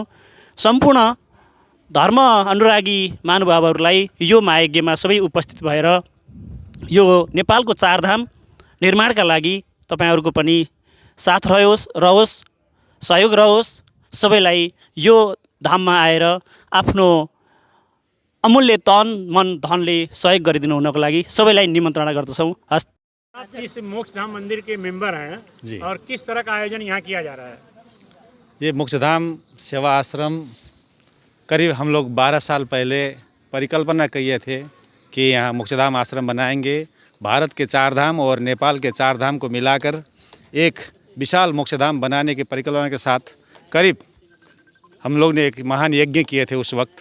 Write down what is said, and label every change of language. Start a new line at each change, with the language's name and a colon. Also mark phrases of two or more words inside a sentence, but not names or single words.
Nepali: सम्पूर्ण धर्म अनुरागी महानुभावहरूलाई यो महायज्ञमा सबै उपस्थित भएर यो नेपालको चारधाम निर्माणका लागि तपाईँहरूको पनि साथ रहोस्, सहयोग रहोस्। सबैलाई यो धाममा आएर आफ्नो अमूल्य तन मन धनले सहयोग गरिदिनु हुनको लागि सबैलाई निमन्त्रणा गर्दछौँ। हस्।
Hindi: आप इस मोक्षधाम मंदिर के मेंबर हैं जी। और किस तरह का आयोजन यहाँ किया जा रहा है? ये मोक्षधाम सेवा आश्रम करीब हम लोग 12 साल पहले परिकल्पना किए थे कि यहाँ मोक्षधाम आश्रम बनाएंगे। भारत के चार धाम और नेपाल के चार धाम को मिलाकर एक विशाल मोक्षधाम बनाने की परिकल्पना के साथ करीब हम लोग ने एक महान यज्ञ किए थे उस वक्त।